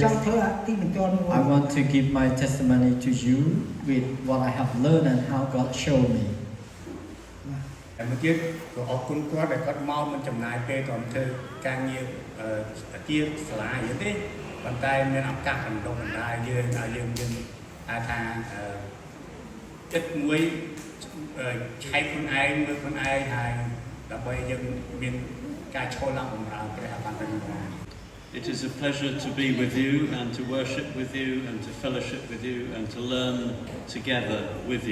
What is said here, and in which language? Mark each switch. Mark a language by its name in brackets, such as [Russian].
[English] I want to give my testimony to you with what I have learned and how God showed me. [Khmer] តែមួយទៀតក៏អរគុណគាត់ដែលគាត់មកមិនចំណាយពេលគាត់ធ្វើការងារជាសាលាអីទេប៉ុន្តែមានឱកាសបណ្ដុះបណ្ដាលយើងឲ្យយើងមានថាចិត្តមួយឆែកខ្លួនឯងមើលខ្លួនឯងហើយដើម្បីយើងមានការឈរឡើងបម្រើព្រះអបានទៅនឹង [English] It is a pleasure to be with you and to worship with you and to fellowship with you and to learn together with you.